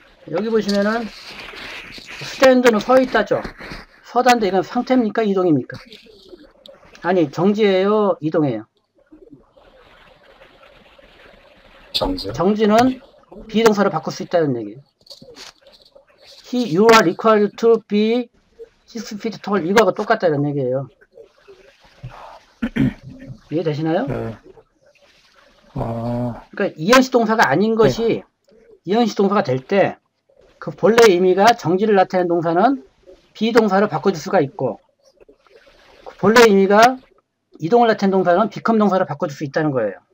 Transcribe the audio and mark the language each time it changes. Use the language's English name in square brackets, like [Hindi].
[Korean] 여기 보시면은 스탠드는 서 있다죠. 서다인데 이건 상태입니까? 이동입니까? 아니, 정지예요? 이동이에요? 정지. 정지는 비동사로 바꿀 수 있다는 얘기예요. [English] You are required to be 6 feet tall. [Korean] 이거하고 똑같다는 얘기예요. 이해되시나요? 네. 아, 그러니까 이행시 동사가 아닌 것이 이행시 동사가 될 때 그 본래 의미가 정지를 나타내는 동사는 비동사로 바꿔줄 수가 있고 그 본래 의미가 이동을 나타내는 동사는 become 동사로 바꿔줄 수 있다는 거예요.